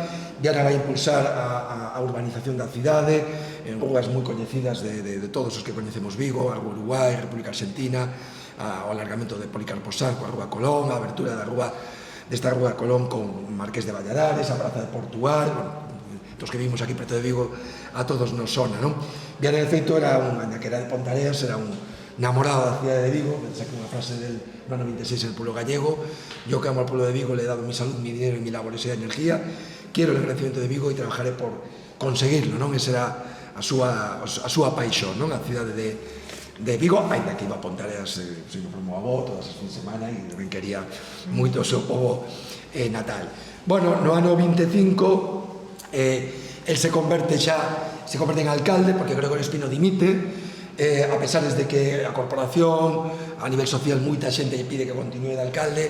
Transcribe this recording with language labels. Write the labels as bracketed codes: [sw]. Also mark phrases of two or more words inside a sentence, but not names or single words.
[gl] Viana vai impulsar a urbanización da cidade en rúas moi coñecidas de todos os que coñecemos Vigo, a Rúa Uruguai, República Argentina, o alargamento de Policarpo Sarco, a Rúa Colón, a abertura desta Rúa Colón con Marqués de Valladares, a Praza de Portugal, os que vimos aquí preto de Vigo, a todos nos sona, non? Viana, de feito, era que era de Pontareas, era un namorado da cidade de Vigo, [es] pensé que [gl] unha frase [es] del ano 26 en el pueblo gallego: yo que amo al pueblo de Vigo, le he dado mi salud, mi dinero y mi laboriosidad y energía, quiero el engrandecimiento de Vigo y trabajaré por conseguirlo, [gl] non? Esa era a súa paixón, non? A cidade de Vigo, ainda que iba a Pontareas se non como avó todas as fins de semana e ben quería moito o seu pobo natal. Bueno, no ano 25 el se converte en alcalde, porque Gregorio Espino dimite, a pesar de que a corporación, a nivel social, moita xente lle pide que continúe de alcalde.